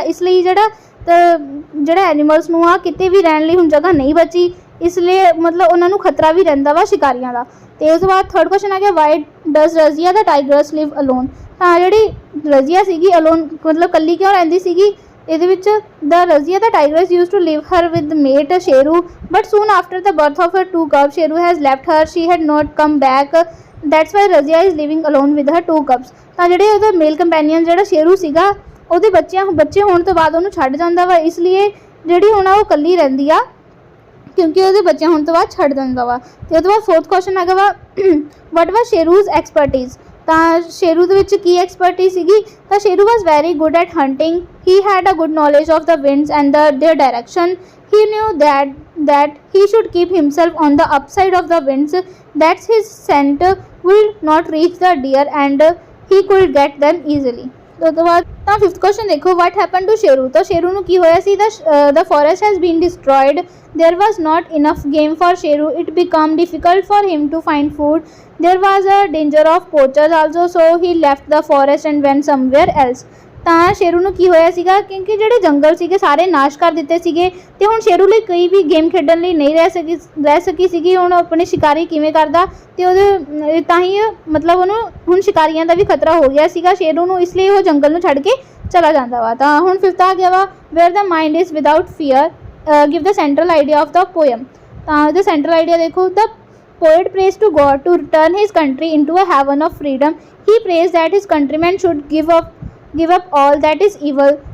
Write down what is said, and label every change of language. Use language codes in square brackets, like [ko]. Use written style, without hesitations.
[pa] ਇਸ ਲਈ ਜਿਹੜਾ ਐਨੀਮਲਸ ਨੂੰ ਆ ਕਿਤੇ ਵੀ ਰਹਿਣ ਲਈ ਹੁਣ ਜਗ੍ਹਾ ਨਹੀਂ ਬਚੀ, ਇਸ ਲਈ ਮਤਲਬ ਉਹਨਾਂ ਨੂੰ ਖਤਰਾ ਵੀ ਰਹਿੰਦਾ ਵਾ ਸ਼ਿਕਾਰੀਆਂ ਦਾ। ਅਤੇ ਉਸ ਤੋਂ ਬਾਅਦ [en] Third question ਆ ਗਿਆ why does Razia the tigress live alone? [pa] ਤਾਂ ਜਿਹੜੀ ਰਜ਼ੀਆ ਸੀਗੀ ਅਲੋਨ ਮਤਲਬ ਇਕੱਲੀ ਕਿਉਂ ਰਹਿੰਦੀ ਸੀਗੀ? ਇਹਦੇ ਵਿੱਚ [en] the Razia the Tigress used to leave her with mate Sheru, but soon after the birth of her two cubs, Sheru has left her. She had not come back. That's why Razia is living alone with her two cubs. [pa] ਤਾਂ ਜਿਹੜੇ ਉਹਦਾ ਮੇਲ companion ਜਿਹੜਾ ਸ਼ੇਰੂ ਸੀਗਾ ਉਹਦੇ ਬੱਚੇ ਹੋਣ ਤੋਂ ਬਾਅਦ ਉਹਨੂੰ ਛੱਡ ਜਾਂਦਾ ਵਾ, ਇਸ ਲਈ ਜਿਹੜੀ ਹੁਣ ਉਹ ਇਕੱਲੀ ਰਹਿੰਦੀ ਆ ਕਿਉਂਕਿ ਉਹਦੇ ਬੱਚੇ ਹੋਣ ਤੋਂ ਬਾਅਦ ਛੱਡ ਦਿੰਦਾ ਵਾ। ਅਤੇ ਉਹਦੇ ਬਾਅਦ [en] Fourth question ਹੈਗਾ ਵਾ what was Sheru's expertise? [pa] ਤਾਂ ਸ਼ੇਰੂ ਦੇ ਵਿੱਚ ਕੀ ਐਕਸਪਰਟੀਜ਼ ਸੀਗੀ? ਤਾਂ ਸ਼ੇਰੂ [en] Was very good at hunting. He had a good knowledge of the winds and their direction. He knew that he should keep himself on the upside of the winds, that his scent will not reach the deer and he could get them easily. [pa] ਉਸ ਤੋਂ ਬਾਅਦ ਤਾਂ fifth question ਦੇਖੋ [en] what happened to [pa] Sheru? ਤਾਂ ਸ਼ੇਰੂ ਨੂੰ ਕੀ ਹੋਇਆ ਸੀ? [en] The forest has been destroyed. There was not enough game for Sheru. It became difficult for him to find food. There was a danger of poachers also, so he left the forest and went somewhere else. [pa] ਤਾਂ ਸ਼ੇਰੂ ਨੂੰ ਕੀ ਹੋਇਆ ਸੀਗਾ ਕਿਉਂਕਿ ਜਿਹੜੇ ਜੰਗਲ ਸੀਗੇ ਸਾਰੇ ਨਾਸ਼ ਕਰ ਦਿੱਤੇ ਸੀਗੇ ਅਤੇ ਹੁਣ ਸ਼ੇਰੂ ਲਈ ਕੋਈ ਵੀ ਗੇਮ ਖੇਡਣ ਲਈ ਨਹੀਂ ਰਹਿ ਸਕੀ ਸੀਗੀ। ਹੁਣ ਆਪਣੇ ਸ਼ਿਕਾਰੀ ਕਿਵੇਂ ਕਰਦਾ ਅਤੇ ਉਹਦੇ ਤਾਂ ਹੀ ਮਤਲਬ ਉਹਨੂੰ ਹੁਣ ਸ਼ਿਕਾਰੀਆਂ ਦਾ ਵੀ ਖਤਰਾ ਹੋ ਗਿਆ ਸੀਗਾ ਸ਼ੇਰੂ ਨੂੰ, ਇਸ ਲਈ ਉਹ ਜੰਗਲ ਨੂੰ ਛੱਡ ਕੇ ਚਲਾ ਜਾਂਦਾ ਵਾ। ਤਾਂ ਹੁਣ ਫਿਫਥ ਆ ਗਿਆ ਵਾ [en] Where the mind is without fear give the central idea of the poem. [pa] ਤਾਂ ਇਹਦਾ ਸੈਂਟਰਲ ਆਈਡੀਆ ਦੇਖੋ [en] The poet prays to God to turn his country into a heaven of freedom. He prays that his countrymen should give up all that is evil.